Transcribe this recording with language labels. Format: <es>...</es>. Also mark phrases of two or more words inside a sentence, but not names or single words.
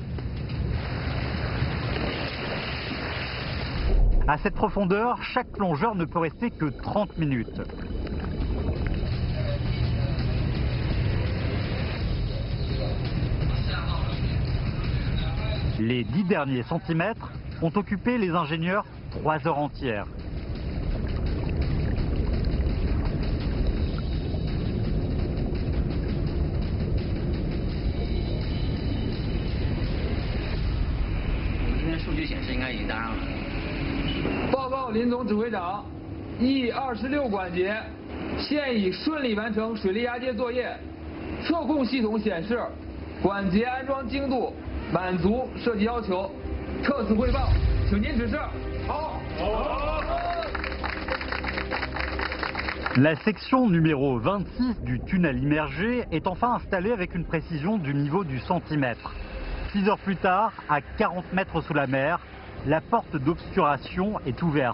<fr>À cette profondeur, chaque plongeur ne peut rester que 30 minutes. Les 10 derniers centimètres ont occupé les ingénieurs 3 heures entières.</fr> <zh>报告林总指挥长，E26管节现已顺利完成水力压接作业，测控系统显示管节安装精度满足设计要求。特此汇报，请您指示。好。</zh> <fr>La section numéro 26 du tunnel immergé est enfin installée avec une précision du niveau du centimètre. 6 heures plus tard, à 40 mètres sous la mer, la porte d'obturation est ouverte.</fr>